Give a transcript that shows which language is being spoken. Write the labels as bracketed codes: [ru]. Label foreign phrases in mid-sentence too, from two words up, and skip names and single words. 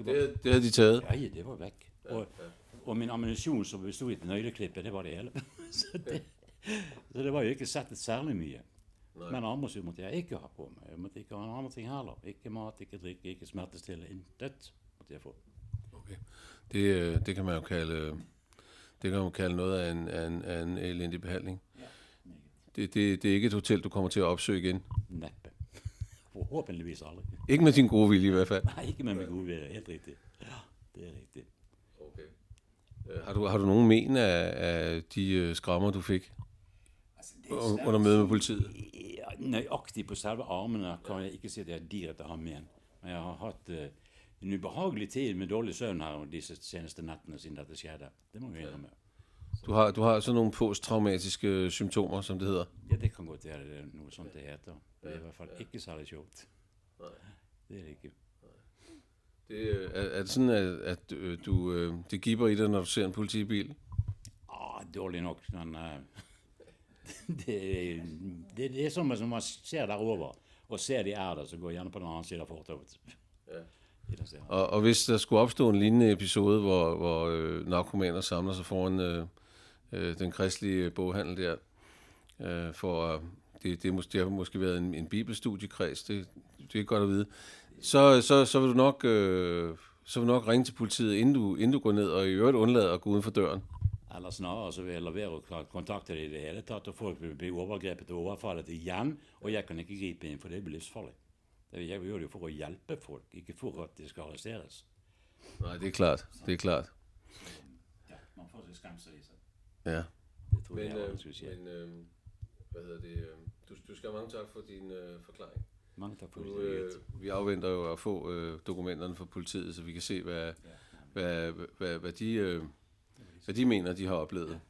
[da] Det havde de taget? [no] Ja, det var vekk. Og min ammunisjon som bestod i et nøgleklippe, det var det hele. Så det var jo ikke sett særlig mye. Men armersord måtte jeg ikke ha på meg. Jeg måtte ikke ha en annen ting heller. Ikke mat, ikke drikke, ikke smertestille. Intet måtte jeg få. Okay. [da] Det kan man jo kalde noget af en elendig behandling. Det er ikke et hotel, du kommer til at opsøge igen? [no] Neppe. Forhåpentligvis aldrig. [da] Ikke med din gode vilje i hvert fald? Nej, ikke med min gode vilje. Helt rigtigt. Ja, det er rigtigt. Okay. Har du nogen men af de skrammer, du fik under mødet med politiet? [no] Nøyaktig på selve armene kan jeg ikke si at jeg direkte har men. Men jeg har hatt en ubehagelig tid med dårlig søvn her disse seneste nettene siden dette skjedde. Det må vi indrømme. [da] Du har sådan nogle posttraumatiske symptomer, som det hedder? [no] Ja, det kan godt være, det er noe sånt det heter. Det er i hvert fall ikke særlig sjovt. [da] Det er det ikke. Er det sådan, at det gibber i dig, når du ser en politibil? [no] Dårlig nok, men det er som man ser derover, og ser de der, så går gjerne på den anden side af fortovet. [da] Og hvis der skulle opstå en lignende episode, hvor narkomaner samler sig foran den kristelige boghandel der, det har måske været en bibelstudiekreds, det er godt at vide, så vil du nok ringe til politiet, inden du går ned, og i øvrigt undlade at gå uden for døren. [no] Eller snarere så vil jeg lavere å kontakte det i det hele tatt, og folk vil bli overgrepet og overfallet igjen, og jeg kan ikke gripe inn, for det blir livsfarlig. Jeg gjør det jo for å hjelpe folk, ikke for at de skal arresteres. [da] Nej, det er klart. Det er klart. Ja, man får sig skamse i sig. Ja. Det tror jeg, man skulle sige. Men hvad hedder det? Du skal have mange tak for din forklaring. Mange tak for det. Vi afventer jo at få dokumenterne fra politiet, så vi kan se, hvad de mener, de har oplevet.